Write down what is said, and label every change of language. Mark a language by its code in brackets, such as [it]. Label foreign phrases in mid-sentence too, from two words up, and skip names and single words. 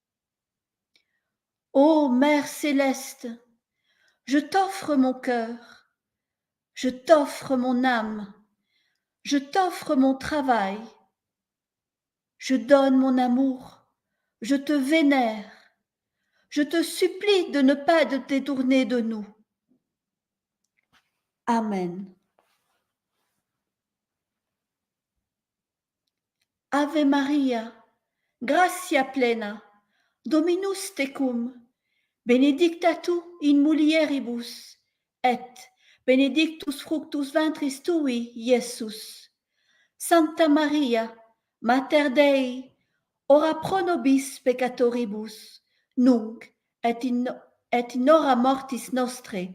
[fr] Ô Mère céleste, je t'offre mon cœur, je t'offre mon âme, je t'offre mon travail, je donne mon amour, je te vénère, je te supplie de ne pas te détourner de nous. Amen. [la] Ave Maria, gratia plena, Dominus tecum, benedicta tu in mulieribus, et benedictus fructus ventris tui, Iesus. Santa Maria, Mater Dei, ora pro nobis peccatoribus, nunc et in hora mortis nostrae.